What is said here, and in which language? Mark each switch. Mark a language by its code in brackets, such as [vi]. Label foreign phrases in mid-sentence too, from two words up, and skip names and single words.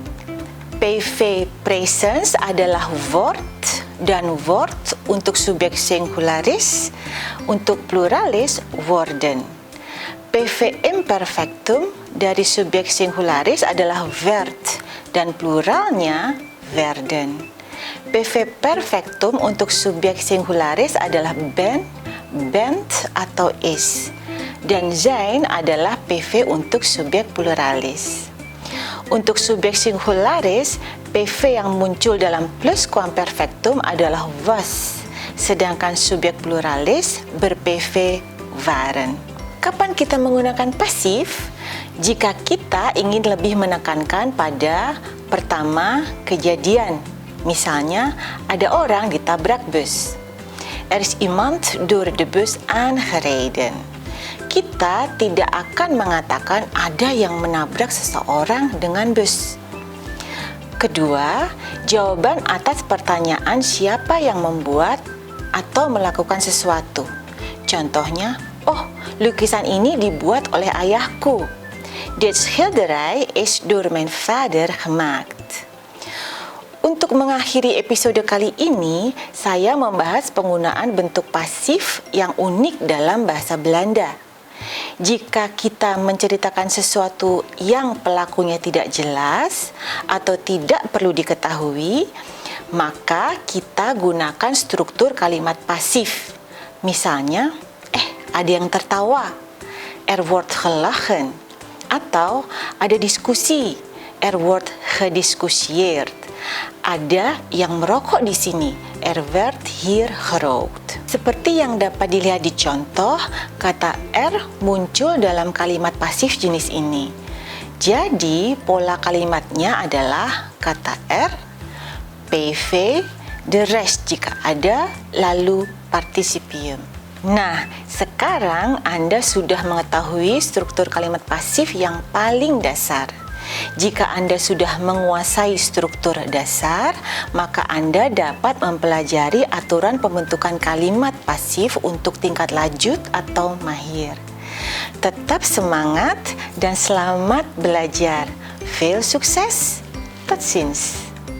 [id] PV presence adalah word dan word untuk subjek singularis, untuk pluralis worden. PV imperfectum dari subjek singularis adalah werd dan pluralnya werden. PV perfectum untuk subjek singularis adalah ben, bent atau is. Dan zijn adalah PV untuk subjek pluralis. Untuk subjek singularis, PV yang muncul dalam plusquamperfectum adalah was, sedangkan subjek pluralis ber-PV waren. Kapan kita menggunakan pasif? Jika kita ingin lebih menekankan pada pertama, kejadian. Misalnya, ada orang ditabrak bus. [nl] Is iemand door de bus aangereden. [id] Kita tidak akan mengatakan ada yang menabrak seseorang dengan bus. Kedua, jawaban atas pertanyaan siapa yang membuat atau melakukan sesuatu. Contohnya, Oh, lukisan ini dibuat oleh ayahku. [nl] Dit schilderij is door mijn vader gemaakt. [id] Untuk mengakhiri episode kali ini, saya membahas penggunaan bentuk pasif yang unik dalam bahasa Belanda. Jika kita menceritakan sesuatu yang pelakunya tidak jelas atau tidak perlu diketahui, maka kita gunakan struktur kalimat pasif. Misalnya, ada yang tertawa, [nl] wordt gelachen, [id] atau ada diskusi, [nl] wordt gediscussieerd. [id] Ada yang merokok di sini, [nl] werd hier gerookt. [id] Seperti yang dapat dilihat di contoh, kata muncul dalam kalimat pasif jenis ini. Jadi, pola kalimatnya adalah kata PV, [nl] de rest [id] jika ada, lalu partisipium. Nah, sekarang Anda sudah mengetahui struktur kalimat pasif yang paling dasar. Jika Anda sudah menguasai struktur dasar, maka Anda dapat mempelajari aturan pembentukan kalimat pasif untuk tingkat lanjut atau mahir. Tetap semangat dan selamat belajar. [nl] Veel sukses. Tot ziens.